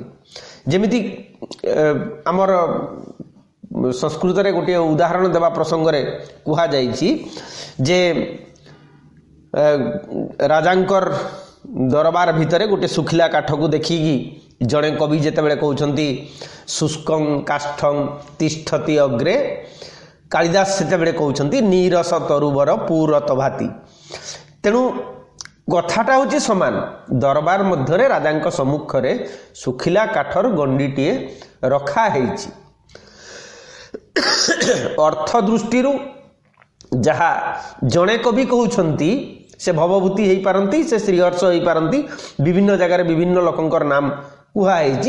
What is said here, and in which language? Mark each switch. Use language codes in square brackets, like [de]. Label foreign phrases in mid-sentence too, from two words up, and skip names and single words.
[or] ଯେମିତି ଆମର ସଂସ୍କୃତ ରେ ଗୋଟେ ଉଦାହରଣ ଦେବା ପ୍ରସଙ୍ଗ ରେ କୁହା ଯାଇଛି ଯେ ରାଜାଙ୍କର ଦରବାର ଭିତରେ ଗୋଟେ ସୁଖିଲା କାଠ କୋ ଦେଖିକି ଜଡ଼େ କବି ଯେତେ ବେଳେ କହଉଛନ୍ତି [sa] शुष्कं काष्ठं तिष्ठति अग्रे, [or] କାଳିଦାସ ସେତେ ବେଳେ କହଉଛନ୍ତି [sa] नीरस तरुवर पूरत भाति। [or] ତେଣୁ କଥାଟା ହୋଇଛି ସମାନ। ଦରବାର ମଧ୍ୟରେ ରାଜାଙ୍କ ସମ୍ମୁଖ ରେ ସୁଖିଲା କାଠର ଗଣ୍ଡିଟିଏ ରଖା ହେଇଛି। ଅର୍ଥ ଦୃଷ୍ଟିରୁ ଯାହା ଜଡ଼େ କବି କହଉଛନ୍ତି ସେ ଭବଭୂତି ହେଇ ପାରନ୍ତି, ସେ ଶ୍ରୀହର୍ଷ ହେଇ ପାରନ୍ତି, ବିଭିନ୍ନ ଜାଗା ବିଭିନ୍ନ ଲୋକଙ୍କର ନାମ କୁହା ହେଇଛି।